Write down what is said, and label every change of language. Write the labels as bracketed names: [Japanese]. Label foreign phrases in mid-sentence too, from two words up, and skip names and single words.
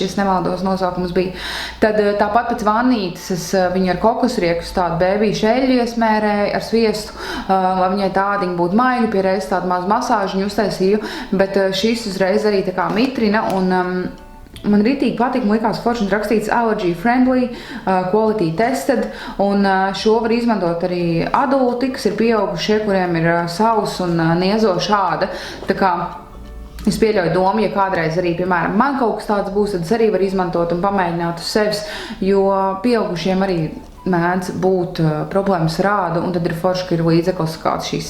[Latvian] ja nemaldos nosaukums bija, tad tāpat pēc vannītes es viņu ar kokosriekus tādu bēbīšu eļļu iesmērēju ar sviestu, lai viņai tādiņi būtu maigi, pie reizes tādu mazu masāžiņu uztaisīju, bet šis uzreiz arī tā kā mitrina un man ritīgi patīk, man likās forši un rakstīts [English] allergy friendly, quality tested, [Latvian] un šo var izmantot arī adulti, kas ir pieaugušie, kuriem ir savs un niezoša āda. Tā kā es pieļauju domu, ja kādreiz arī, piemēram, man kaut kas tāds būs, tad es arī varu izmantot un pamēģināt uz sevis, jo pieaugušiem arī mēdz būt problēmas ar ādu, un tad ir forši, ka ir līdzeklis kāds šis.